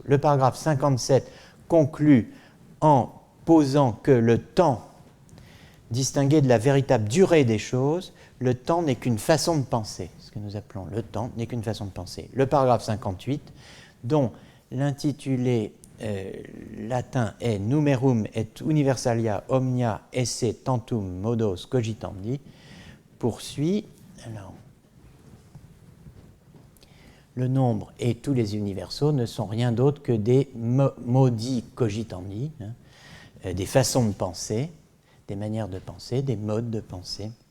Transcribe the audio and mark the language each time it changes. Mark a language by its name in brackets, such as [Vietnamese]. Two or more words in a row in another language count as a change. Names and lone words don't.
[French] Le paragraphe 57 conclut en posant que le temps distingué de la véritable durée des choses, le temps n'est qu'une façon de penser. Ce que nous appelons le temps n'est qu'une façon de penser. Le paragraphe 58, dont l'intitulé latin est [Latin] Numerum et universalia omnia esse tantum modos cogitandi, [French] poursuit. Alors, le nombre et tous les universaux ne sont rien d'autre que des [Latin] modi cogitandi, [French] des façons de penser, des manières de penser, des modes de pensée.